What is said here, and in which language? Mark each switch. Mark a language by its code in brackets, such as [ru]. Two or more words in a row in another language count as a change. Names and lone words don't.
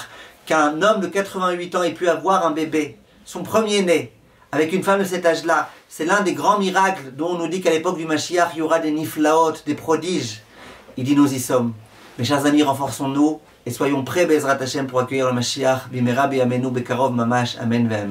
[fr] Qu'un homme de 88 ans ait pu avoir un bébé, son premier-né, avec une femme de cet âge-là. C'est l'un des grands miracles dont on nous dit qu'à l'époque du Mashiach, il y aura des niflaot, des prodiges. Il dit nous y sommes. Mes chers amis, renforçons-nous et soyons prêts, [he] בעזרת השם, [fr] pour accueillir le Mashiach. [he] במהרה בימינו בקרוב ממש. אמן ואמן.